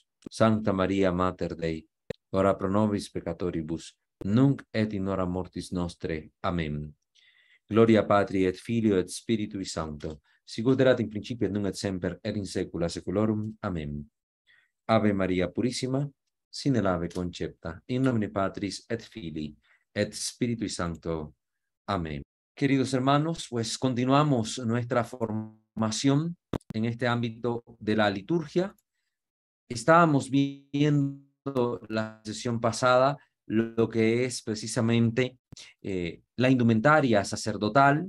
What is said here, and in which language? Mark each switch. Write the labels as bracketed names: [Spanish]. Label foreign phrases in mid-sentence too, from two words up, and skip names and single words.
[Latin] Sancta Maria, Mater Dei, ora pro nobis peccatoribus, nunc et in hora mortis nostre. Amén. Gloria Patri et Filio et Spiritui Sancto, sicut erat in principio et nunc et semper et in saecula saeculorum. Amén. [Spanish] Ave Maria Purissima, sin el ave concepta, [Latin] in nomine Patris et Filii et Spiritui Sancto. Amén. [Spanish] Queridos hermanos, pues continuamos nuestra formación en este ámbito de la liturgia. Estábamos viendo la sesión pasada lo que es precisamente la indumentaria sacerdotal.